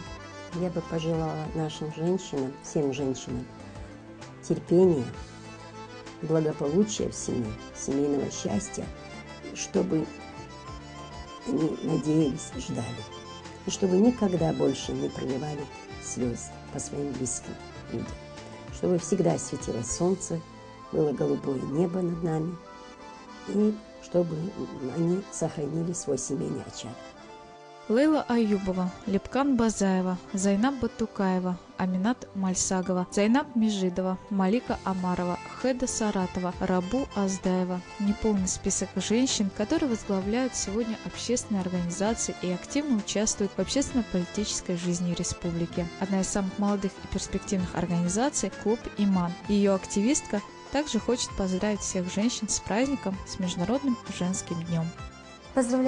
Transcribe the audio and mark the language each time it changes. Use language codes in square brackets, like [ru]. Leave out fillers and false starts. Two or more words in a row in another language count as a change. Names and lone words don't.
[ru] Я бы пожелала нашим женщинам, всем женщинам, терпения, благополучия в семье, семейного счастья, чтобы они надеялись и ждали. И чтобы никогда больше не проливали слез по своим близким людям. Чтобы всегда светило солнце, было голубое небо над нами. И чтобы они сохранили свой семейный очаг. Лейла Аюбова, Лепкан Базаева, Зайнаб Батукаева, Аминат Мальсагова, Зайнаб Межидова, Малика Амарова, Хеда Саратова, Рабу Аздаева. Неполный список женщин, которые возглавляют сегодня общественные организации и активно участвуют в общественно-политической жизни республики. Одна из самых молодых и перспективных организаций – клуб «Иман». Ее активистка также хочет поздравить всех женщин с праздником, с Международным женским днем.